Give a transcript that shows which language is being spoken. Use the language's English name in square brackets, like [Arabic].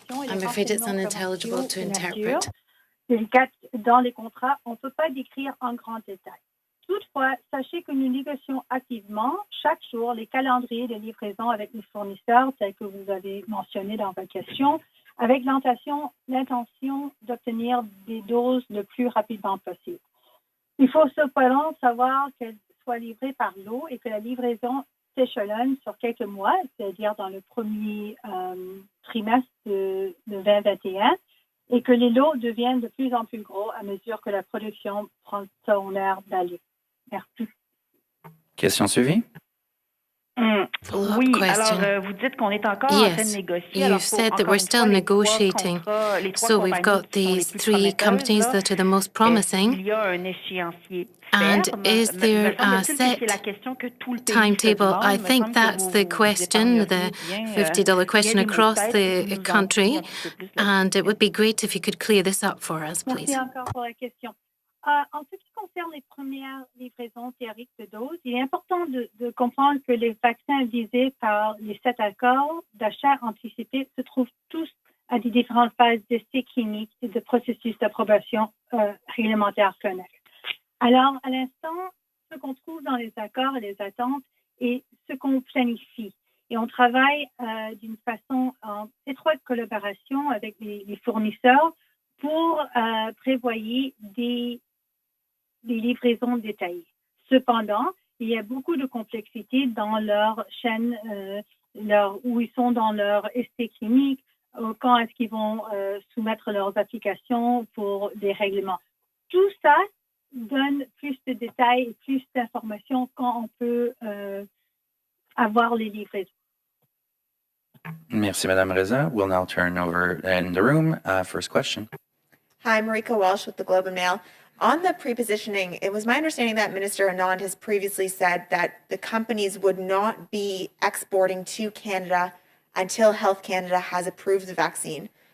[English] I'm afraid it's unintelligible to interpret. [French] Dans les contrats, on ne peut pas décrire en grand détail. Toutefois, sachez que nous négocions activement chaque jour les calendriers de livraison avec les fournisseurs, tels que vous avez mentionné dans votre question, avec l'intention d'obtenir des doses le plus rapidement possible. Il faut cependant savoir qu'elles soient livrées par lot et que la livraison s'échelonne sur quelques mois, c'est-à-dire dans le premier trimestre de 2021, et que les lots deviennent de plus en plus gros à mesure que la production prend son air d'aller. Merci. Question suivie? Oui, alors vous dites qu'on est encore en train de négocier. [English] You've said that we're still negotiating. So we've got these 3 companies that are the most promising. [French] Il y a un échéancier. [English] And is there a set timetable? I think that's the question, the $50 question across the country. And it would be great if you could clear this up for us, please. [French] Merci encore pour la question. En ce qui concerne les premières livraisons théoriques de doses, il est important de comprendre que les vaccins visés par les 7 accords d'achat anticipé se trouvent tous à des différentes phases d'essais cliniques et de processus d'approbation réglementaire connexes. Alors, à l'instant, ce qu'on trouve dans les accords et les attentes est ce qu'on planifie. Et on travaille d'une façon en étroite collaboration avec les fournisseurs pour prévoyer des livraisons détaillées. Cependant, il y a beaucoup de complexité dans leur chaîne, où ils sont dans leur essai clinique, quand est-ce qu'ils vont soumettre leurs applications pour des règlements. Tout ça donne plus de détails et plus d'informations quand on peut avoir les livraisons. Merci, Madame Reza. [English] We'll now turn over in the room. First question. Hi, Marika Walsh with the Globe and Mail. On the pre-positioning, it was my understanding that Minister Anand has previously said that the companies would not be exporting to Canada until Health Canada has approved the vaccine.